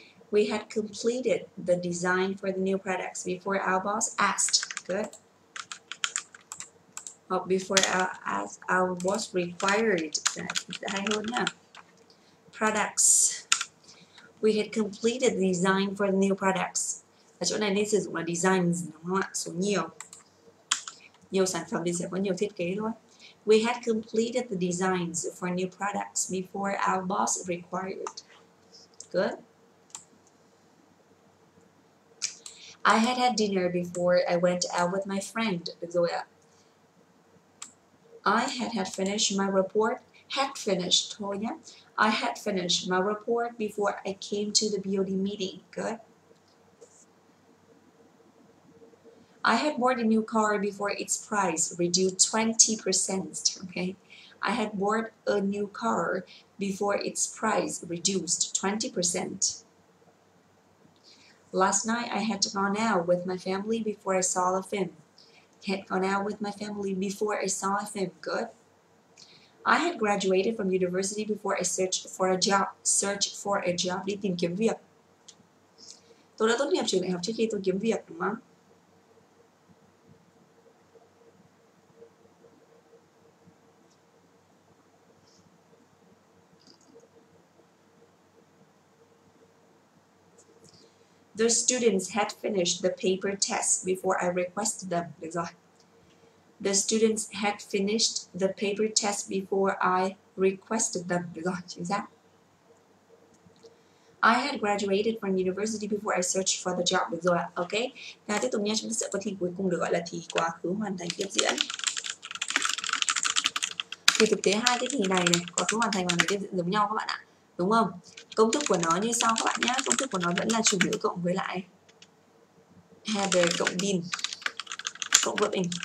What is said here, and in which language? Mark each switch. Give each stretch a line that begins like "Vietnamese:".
English: We had completed the design for the new products before our boss asked. Good. Or before our boss required.
Vietnamese: Hay hơn nha.
English: Products. We had completed the design for the new products.
Vietnamese: Ở chỗ này nên sử dụng là design, đúng không ạ? Số nhiều sản phẩm thì sẽ có nhiều thiết kế thôi.
English: We had completed the designs for new products before our boss required. Good. I had had dinner before I went out with my friend.
Vietnamese: Được rồi ạ.
English: I had finished my report. Had finished
Vietnamese: thôi nhé.
English: I had finished my report before I came to the BOD meeting. Good. I had bought a new car before its price reduced 20%. Okay. I had bought a new car before its price reduced 20%. Last night I had gone out with my family before I saw a film. Had gone out with my family before I saw a film. Good. I had graduated from university before I searched for a job. Search for a job,
Vietnamese: đi tìm kiếm việc. Tôi đã tốt nghiệp trường đại học trước khi tôi kiếm việc, đúng không?
English: The students had finished the paper test before I requested them.
Vietnamese: Được rồi.
English: The students had finished the paper test before I requested them.
Vietnamese: Được rồi, chính xác.
English: I had graduated from university before I searched for the job.
Vietnamese: Được rồi ạ. Ok. Và tiếp tục nha, chúng ta sẽ có thi cuối cùng được gọi là thi quá khứ hoàn thành tiếp diễn. Thì thực tế hai cái thi này quá khứ hoàn thành và tiếp diễn giống nhau các bạn ạ. Đúng không? Công thức của nó như sau các bạn nhé. Công thức của nó vẫn là chủ ngữ cộng với lại had cộng been cộng verb in.